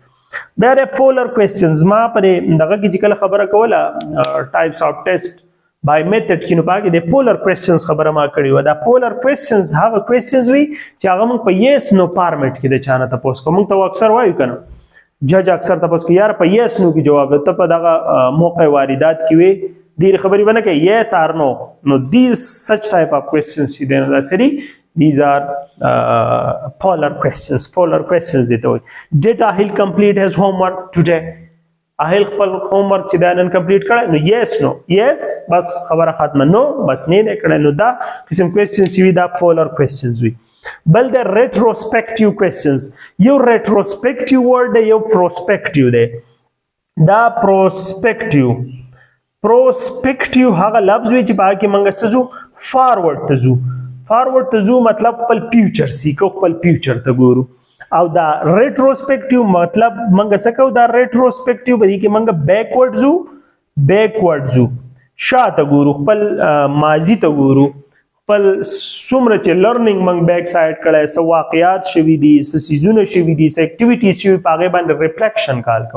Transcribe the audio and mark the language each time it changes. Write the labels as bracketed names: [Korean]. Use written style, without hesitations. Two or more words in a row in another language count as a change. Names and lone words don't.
[Pashto] بیا د [English] polar questions [Pashto] ما پرې دغه کې چې کله خبره کوله [English] types of test by method [Pashto] کې، نو په هغې د [English] polar questions [Pashto] خبره ما کړې وه. دا [English] polar questions [Pashto] هغه کوېسچنز وي چې هغه موږ په [English] yes no format [Pashto] کې د چا نه تپوس کوو. موږ ته اکثر وایو که نه، جج اکثر تپوس کوي یاره په [English] yes no [Pashto] کې جواب ده، ته په دغه موقع واردات کې وې ډېرې خبرې به نه کوي، [English] yes or no. نو these such type of questions [Pashto] چې دی نو دا سری [English] these are polar questions. Polar questions [Pashto] دي ته وایي. [English] Did Ahil complete his homework today? [Pashto] Ahil خپل homework چې دا نن complete کړی؟ نو [English] yes no، [Pashto] yes بس خبره ختمه، no بس نه دی کړی. نو دا قسم questions چې وي دا [English] polar questions [Pashto] وي. بل د [English] retrospective questions، [Pashto] یو retrospective word دی، یو prospective دی. دا prospective هغه لفظ وي چې په هغه کې موږ څه ځو فارورډ ته ځو. فارورډ ته ځو مطلب خپل فیوچر سیکو، خپل فیوچر ته ګورو. او دا ریټروسپیکټیو مطلب موږ څه کوو، دا ریټروسپیکټیو په دې کې موږ بیکورډ ځو، شاته ګورو، خپل ماضي ته ګورو، خپل څومره چې لرننګ موږ [English] back side [Pashto] کړی، څه واقعات شوي دي، څه څیزونه شوي دي، څه اکټیویټیز شوي، په هغې باندې ریفلیکشن کال کوو.